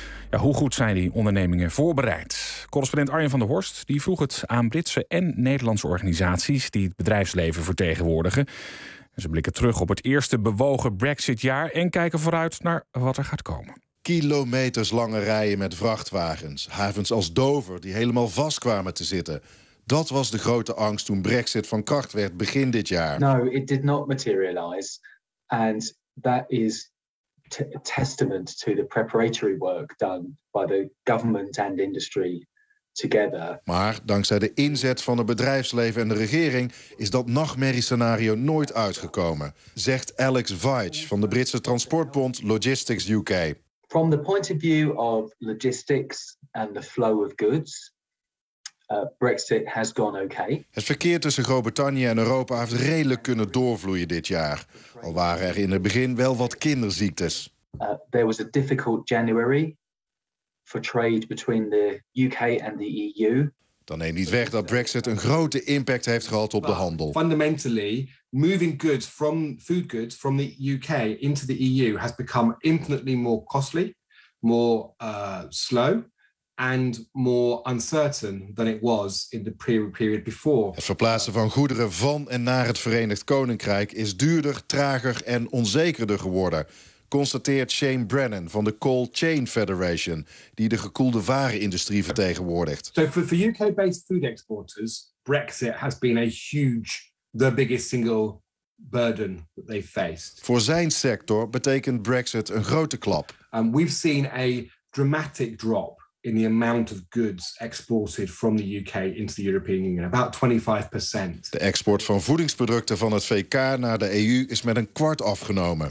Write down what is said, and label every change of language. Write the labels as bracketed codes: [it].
[nl] Ja, hoe goed zijn die ondernemingen voorbereid? Correspondent Arjen van der Horst die vroeg het aan Britse en Nederlandse organisaties die het bedrijfsleven vertegenwoordigen. En ze blikken terug op het eerste bewogen Brexitjaar en kijken vooruit naar wat er gaat komen. Kilometers lange rijen met vrachtwagens. Havens als Dover die helemaal vast kwamen te zitten. Dat was de grote angst toen Brexit van kracht werd begin dit jaar. [en] No, it did not materialize. And that is a testament to the preparatory work done by the government and industry together. [nl] Maar dankzij de inzet van het bedrijfsleven en de regering is dat nachtmerriescenario nooit uitgekomen, zegt Alex Veitch van de Britse transportbond Logistics UK. [en] From the point of view of logistics and the flow of goods, Brexit has gone okay. [nl] Het verkeer tussen Groot-Brittannië en Europa heeft redelijk kunnen doorvloeien dit jaar. Al waren er in het begin wel wat kinderziektes. [en] There was a difficult January for trade between the UK and the EU. [nl] Dan neemt niet weg dat Brexit een grote impact heeft gehad op de handel. [en] Fundamentally, moving goods from food goods from the UK into the EU has become infinitely more costly, more slow, and more uncertain than it was in the period before. [nl] Het verplaatsen van goederen van en naar het Verenigd Koninkrijk is duurder, trager en onzekerder geworden, constateert Shane Brennan van de Cold Chain Federation, die de gekoelde warenindustrie vertegenwoordigt. [en] So for UK-based food exporters, Brexit has been a huge, the biggest single burden that they faced. [nl] Voor zijn sector betekent Brexit een grote klap. [en] We've seen a dramatic drop in the amount of goods exported from the UK into the European Union, about 25%. [nl] De export van voedingsproducten van het VK naar de EU is met een kwart afgenomen.